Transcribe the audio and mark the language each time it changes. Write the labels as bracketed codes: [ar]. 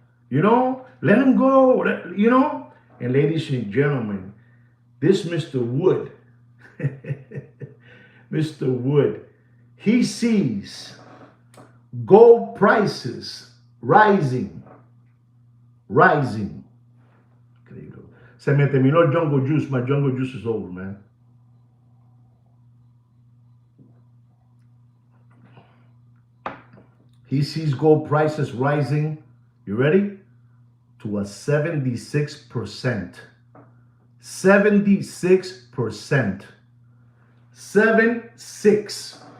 [en] You know, let them go. You know. And ladies and gentlemen, this Mr. Wood, Mr. Wood, he sees gold prices rising. [es] Se me terminó el jungle juice. [en] My jungle juice is over, man. He sees gold prices rising. You ready? To a 76%. 76%. 76.